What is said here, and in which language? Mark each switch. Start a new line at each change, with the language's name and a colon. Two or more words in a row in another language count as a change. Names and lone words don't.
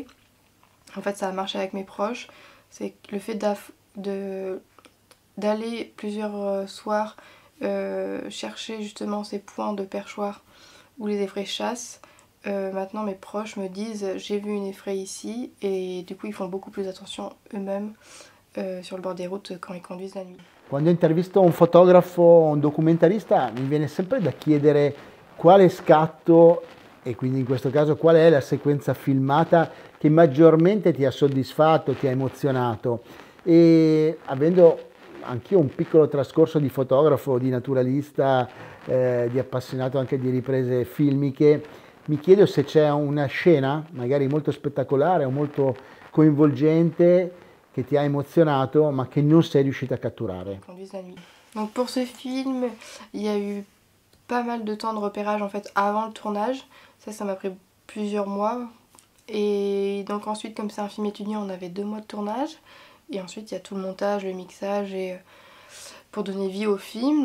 French: En fait, ça a marché avec mes proches. C'est le fait d'aller plusieurs soirs chercher justement ces points de perchoir où les effraies chassent. Maintenant, mes proches me disent j'ai vu une effraie ici et du coup, ils font beaucoup plus attention eux-mêmes sur le bord des routes quand ils conduisent la nuit.
Italian: Quando intervisto un fotografo o un documentarista mi viene sempre da chiedere quale scatto, e quindi in questo caso qual è la sequenza filmata che maggiormente ti ha soddisfatto, ti ha emozionato. E avendo anch'io un piccolo trascorso di fotografo, di naturalista, di appassionato anche di riprese filmiche, mi chiedo se c'è una scena, magari molto spettacolare o molto coinvolgente, che ti ha emozionato ma che non sei riuscita a catturare.
French: Donc pour ce film, il y a eu pas mal de temps de repérage en fait avant le tournage. Ça m'a pris plusieurs mois. Et donc ensuite, comme c'est un film étudiant, on avait 2 mois de tournage. Et ensuite, il y a tout le montage, le mixage et pour donner vie au film.